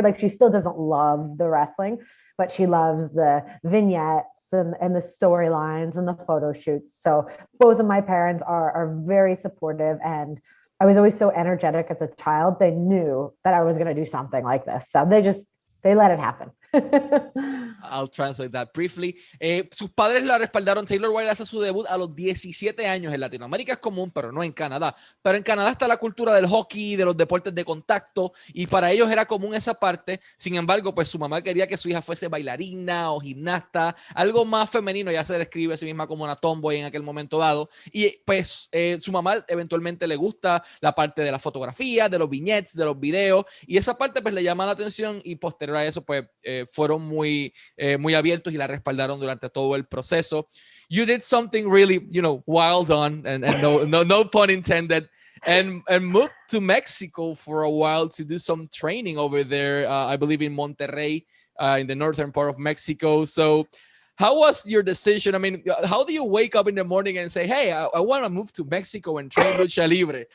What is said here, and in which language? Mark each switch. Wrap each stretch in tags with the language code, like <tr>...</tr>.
<en>Like, she still doesn't love the wrestling, but she loves the vignettes and the storylines and the photo shoots. So both of my parents are very supportive, and I was always so energetic as a child. They knew that I was going to do something like this. So they let it happen. I'll translate that briefly.</en> <es>Sus padres la respaldaron. Taylor Wilde hace su debut a los 17 años. En Latinoamérica es común, pero no en Canadá. Pero en Canadá está la cultura del hockey, de los deportes de contacto, y para ellos era común esa parte. Sin embargo, pues su mamá quería que su hija fuese bailarina o gimnasta, algo más femenino. Ya se describe a sí misma como una tomboy en aquel momento dado. Y pues su mamá eventualmente le gusta la parte de la fotografía, de los vignettes, de los videos, y esa parte pues le llama la atención, y posterior a eso pues fueron muy abiertos y la respaldaron durante todo el proceso.</es> <en>You did something really, wild on, and no pun intended, and moved to Mexico for a while to do some training over there, I believe in Monterrey, in the northern part of Mexico. So how was your decision? I mean, how do you wake up in the morning and say, hey, I want to move to Mexico and train lucha libre?</en>